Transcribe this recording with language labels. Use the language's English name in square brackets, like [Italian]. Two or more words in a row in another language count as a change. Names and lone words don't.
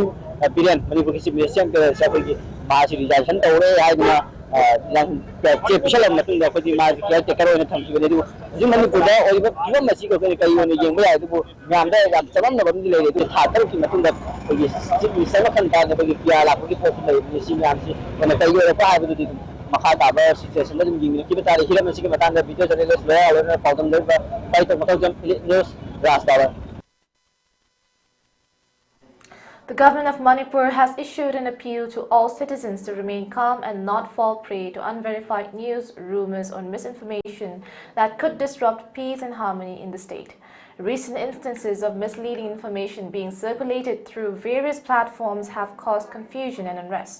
[Manipuri] ꯕꯤꯔꯦꯟ ꯃꯅꯤꯄꯨꯔꯒꯤ [English] chief minister [Manipuri] ꯁꯤएम ꯑꯩꯈꯣꯏꯒꯤ ꯃꯥꯁꯤ ꯔꯤꯖꯥꯏꯟ ꯇꯧꯔꯦ ꯍꯥꯏꯗꯨꯅ ꯆꯦ ꯄꯤꯁꯜꯂꯕ ꯃꯇꯨꯡꯗ ꯑꯩꯈꯣꯏꯒꯤ ꯃꯥꯁꯤ [English] care taker [Manipuri] ꯑꯣꯏꯅ ꯊꯝꯈꯤꯕꯅꯤ ꯑꯗꯨꯕꯨ ꯍꯧꯖꯤꯛ ꯃꯅꯤꯄꯨꯔꯗ ꯑꯣꯏꯔꯤꯕ ꯐꯤꯕꯝ ꯑꯁꯤꯒ ꯑꯩꯈꯣꯏꯅ ꯀꯔꯤ ꯑꯣꯏꯅ ꯌꯦꯡꯕ ꯌꯥꯏ ꯑꯗꯨꯕꯨ ꯃꯌꯥꯝꯗ ꯌꯥꯝ ꯆꯃꯝꯅꯕ ꯑꯃꯗꯤ ꯂꯩꯔꯦ ꯑꯗꯨ ꯊꯥ 3ꯀꯤ ꯃꯇꯨꯡꯗ ꯑꯩꯈꯣꯏꯒꯤ [English] chief minister [Manipuri] ꯃꯈꯜ ꯇꯥꯅ ꯑꯩꯈꯣꯏꯒꯤ ꯄꯤꯌꯥꯔ ꯂꯥꯛꯄꯒꯤ ꯄꯣꯠꯁꯨ ꯂꯩꯕꯅꯤ ꯁꯤ ꯃꯌꯥꯝꯁꯤ ꯑꯩꯈꯣꯏꯅ ꯀꯔꯤ ꯑꯣꯏꯔꯛꯄ ꯍꯥꯏꯕꯗꯨꯗꯤ ꯑꯗꯨꯝ ꯃꯈꯥ ꯇꯥꯕ ꯁꯤꯆꯨꯋꯦꯁꯟꯗ ꯑꯗꯨꯝ ꯌꯦꯡꯃꯤꯟꯅꯈꯤꯕ ꯇꯥꯔꯦ ꯍꯤꯔꯝ ꯑꯁꯤꯒꯤ ꯃꯇꯥꯡꯗ [English] video journalist [Manipuri] ꯂꯣꯌꯔ ꯑꯣꯏꯔꯒ ꯄꯥꯎꯗꯝ ꯂꯧꯔꯤꯕ ꯄꯥꯏꯇꯣꯛ ꯃꯈꯧꯖꯝ ꯏꯂꯤꯠ ꯅ꯭ꯌꯨꯁ ꯔꯥꯖ. [English] The government of Manipur has issued an appeal to all citizens to remain calm and not fall prey to unverified news, rumors, or misinformation that could disrupt peace and harmony in the state. Recent instances of misleading information being circulated through various platforms have caused confusion and unrest.